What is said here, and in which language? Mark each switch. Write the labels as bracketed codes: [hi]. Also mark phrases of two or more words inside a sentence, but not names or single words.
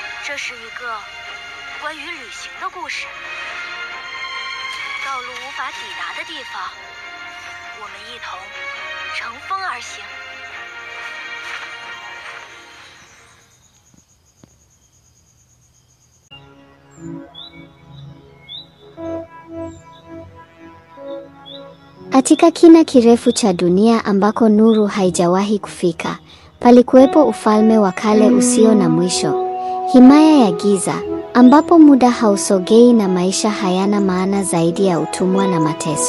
[zh] 这是一个关于旅行的故事。道路无法抵达的地方，我们一同乘风而行。 [sw] Katika kina kirefu cha dunia ambako nuru haijawahi kufika, palikuwepo ufalme wa kale usio na mwisho, himaya ya giza, ambapo muda hausogei na maisha hayana maana zaidi ya utumwa na mateso.